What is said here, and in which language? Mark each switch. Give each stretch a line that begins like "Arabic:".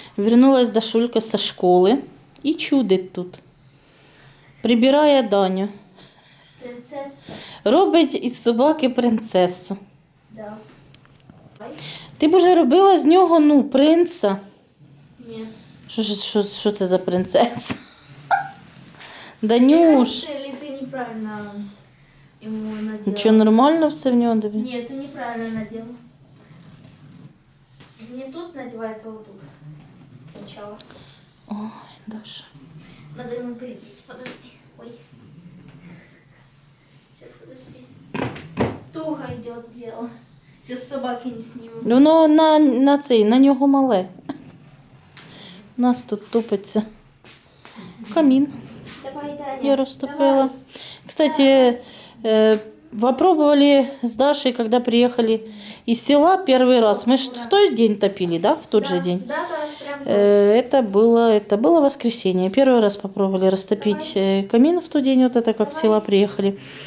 Russian: Вернулась Дашулька со школы и чудить тут.
Ukrainian: Прибирає Даню.
Russian: Принцесса.
Ukrainian: Робить із собаки принцесу.
Russian: Да.
Ukrainian: Ти б уже робила з нього, ну, принца.
Russian: Нет.
Ukrainian: Що це за принцеса? Данюш.
Russian: Или ты неправильно ему надела?
Ukrainian: Нічого, нормально все в нього тобі?
Russian: Нет, ты неправильно надела. Не тут надевается, а вот тут. Сначала. Ой, Даша. Надо ему прилить. Подожди. Ой. Сейчас, подожди. Туго идет дело. Сейчас собаки не снимут.
Ukrainian: Воно на нього мале. У нас тут топиться камін. Давай, Таня. Я розтопила.
Russian: Кстати, попробовали с Дашей, когда приехали из села первый раз. Мы ж в тот день топили, да? В тот же день. Да, прям. Это было воскресенье. Первый раз попробовали растопить камин в тот день, вот это как с села приехали.